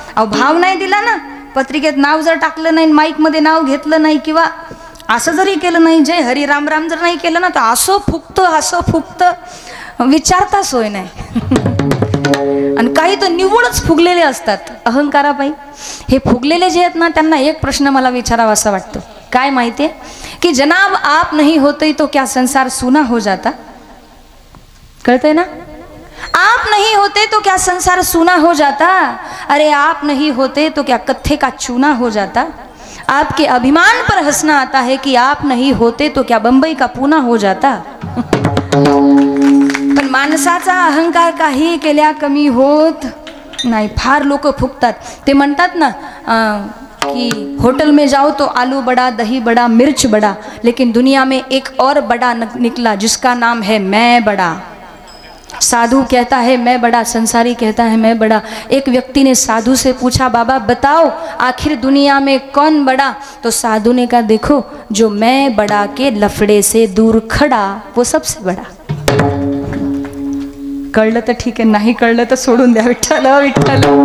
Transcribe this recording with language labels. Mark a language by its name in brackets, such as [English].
[Marathi] अहो भाव नाही दिला ना, पत्रिकेत नाव जर टाकलं नाही, माईक मध्ये नाव घेतलं नाही, किंवा असं जरी केलं नाही, जय हरी राम राम जर नाही केलं ना, तर असं फुगतं विचारता सोय नाही. आणि काही तर निवडच फुगलेले असतात अहंकारापायी. हे फुगलेले जे आहेत ना, त्यांना एक प्रश्न मला विचारावा असा वाटतो, काय माहिती [Hindi] है कि जनाब आप नहीं होते तो क्या संसार सूना हो जाता। [Marathi] कळतंय ना? [Hindi] आप नहीं होते तो क्या संसार सूना हो जाता, अरे आप नहीं होते तो क्या कत्थे का चूना हो जाता। आपके अभिमान पर हंसना आता है कि आप नहीं होते तो क्या बंबई का पूना हो जाता। [Marathi] पण माणसाचा अहंकार काही केल्या कमी होत नाही। फार लोक फुकतात, ते म्हणतात ना [Hindi] कि होटल में जाओ तो आलू बड़ा, दही बड़ा, मिर्च बड़ा, लेकिन दुनिया में एक और बड़ा निकला जिसका नाम है मैं बड़ा। साधु कहता है मैं बड़ा, संसारी कहता है मैं बड़ा। एक व्यक्ति ने साधु से पूछा, बाबा बताओ आखिर दुनिया में कौन बड़ा? तो साधु ने कहा, देखो जो मैं बड़ा के लफड़े से दूर खड़ा वो सबसे बड़ा। [Marathi] कळलं तर ठीक आहे, नाही कळलं तर सोडून द्या। विठ्ठल विठ्ठल।